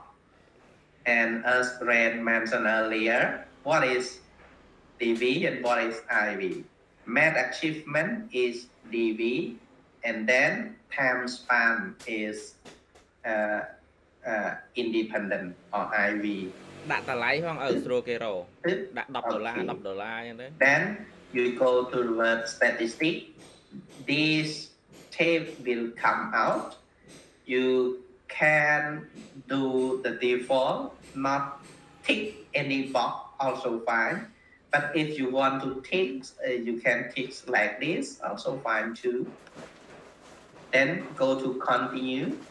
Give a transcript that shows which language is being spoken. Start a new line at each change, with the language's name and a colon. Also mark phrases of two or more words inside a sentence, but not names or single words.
English: And as Ren mentioned earlier, what is DV and what is IV? Math achievement is DV, and then time span is independent or IV
Khmer: ដាក់តម្លៃផងឲ្យស្រួលគេរកដាក់$10 $10អញ្ចឹងទៅ
English: then you go to the word statistic this tape will come out you can do the default not tick any box also fine but if you want to tick you can tick like this also fine too then go to continue